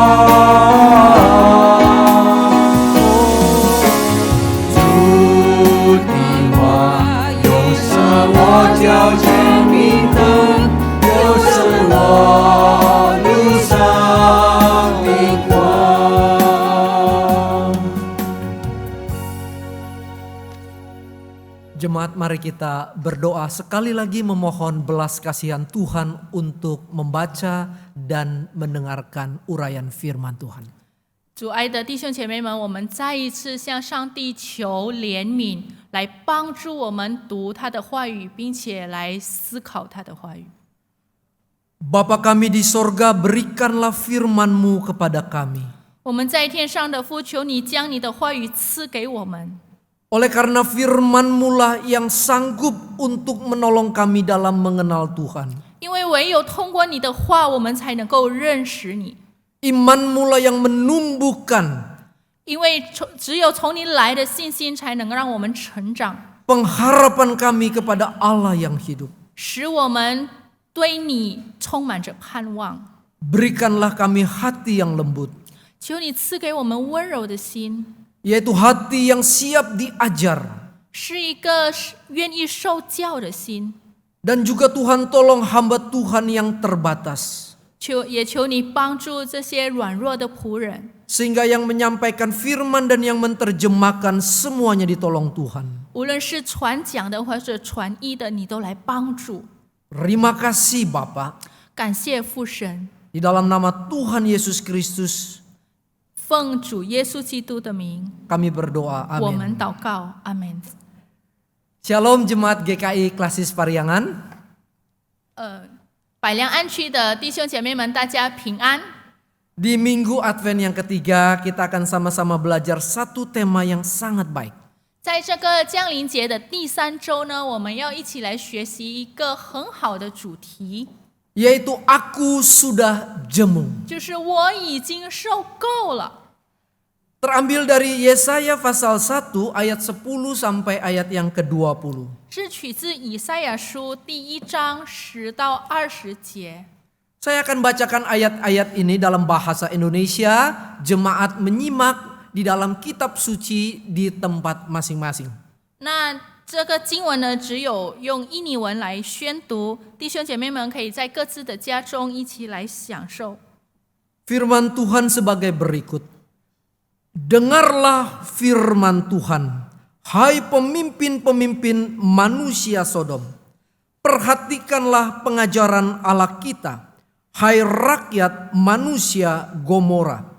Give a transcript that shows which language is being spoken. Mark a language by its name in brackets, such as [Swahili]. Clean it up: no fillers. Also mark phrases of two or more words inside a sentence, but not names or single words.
[Chinese] 主的话又是我脚前明灯，又是我路上的光。 [Indonesian] Jemaat, mari kita berdoa sekali lagi memohon belas kasihan Tuhan untuk membaca dan mendengarkan uraian firman Tuhan. [Chinese] 主爱的弟兄姐妹们，我们再一次向上帝求怜悯，来帮助我们读他的话语，并且来思考他的话语。 [Indonesian] Bapa kami di sorga, berikanlah firman-Mu kepada kami. [Chinese] 我们在天上的父，求你将你的话语赐给我们。 [Indonesian] Oleh karena firman-Mu lah yang sanggup untuk menolong kami dalam mengenal Tuhan. [Chinese] 因为唯有通过你的话，我们才能够认识你。 [Indonesian] Iman-Mu lah yang menumbuhkan [Chinese] 因为只有从你来的信心，才能让我们成长， [Indonesian] pengharapan kami kepada Allah yang hidup. [Chinese] 使我们对你充满着盼望。 [Indonesian] Berikanlah kami hati yang lembut, [Chinese] 求你赐给我们温柔的心， [Indonesian] yaitu hati yang siap diajar. [Chinese] 是一个愿意受教的心。 [Indonesian] Dan juga Tuhan tolong hamba Tuhan yang terbatas. [Chinese] 也求你帮助这些软弱的仆人， [Indonesian] Sehingga yang menyampaikan firman dan yang menerjemahkan semuanya ditolong Tuhan. [Chinese] 无论是传讲的或者传译的，你都来帮助。 [Indonesian] Terima kasih Bapa. [Chinese] 感谢父神， [Indonesian] Di dalam nama Tuhan Yesus Kristus [Chinese] 奉主耶稣基督的名， [Indonesian] kami berdoa. [Chinese] 我 [Indonesian] Amin. [Chinese] 们祷告，阿门。 [Indonesian] Shalom Jemaat GKI Klasis Pariangan. [Chinese] 百良安区的弟兄姐妹们，大家平安。 [Indonesian] Di Minggu Advent yang ketiga, kita akan sama-sama belajar satu tema yang sangat baik. [Chinese] 在这个降临节的第3周呢，我们要一起来学习一个很好的主题， [Indonesian] Yaitu aku sudah jemu. [Chinese] 就是我已经受够了。 [Indonesian] Terambil dari Yesaya pasal 1 ayat 10 sampai ayat yang ke-20. [Chinese] 是取自以赛亚书第1章10到20节。 [Indonesian] Saya akan bacakan ayat-ayat ini dalam bahasa Indonesia. Jemaat menyimak di dalam kitab suci di tempat masing-masing. [Chinese] 那这个经文呢，只有用印尼文来宣读，弟兄姐妹们可以在各自的家中一起来享受。 [Indonesian] Firman Tuhan sebagai berikut. Dengarlah firman Tuhan, hai pemimpin-pemimpin manusia Sodom. Perhatikanlah pengajaran Allah kita, hai rakyat manusia Gomora.